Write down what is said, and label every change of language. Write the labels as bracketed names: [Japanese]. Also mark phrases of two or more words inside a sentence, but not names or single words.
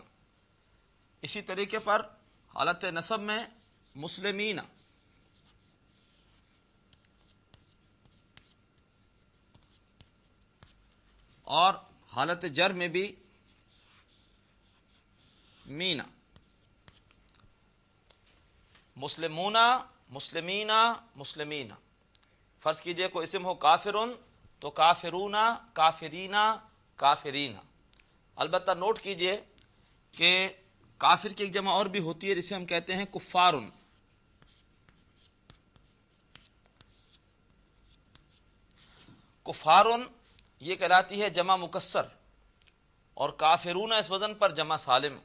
[Urdu] اسی طریقے پر حالت نصب میں مسلمین، اور حالت جر میں بھی مینا. [Arabic] مسلمونا، مسلمینا، مسلمین. [Urdu] فرض کیجئے کوئی اسم ہو کافرن تو [Arabic] کافرونا، کافرینا، کافرینا. [Urdu] البتہ نوٹ کیجئے کہ کافر کی ایک جمع اور بھی ہوتی ہے جسے ہم کہتے ہیں کفارن. کفارن یہ کہلاتی ہے جمع مکسر، اور کافرون اس وزن پر جمع سالم.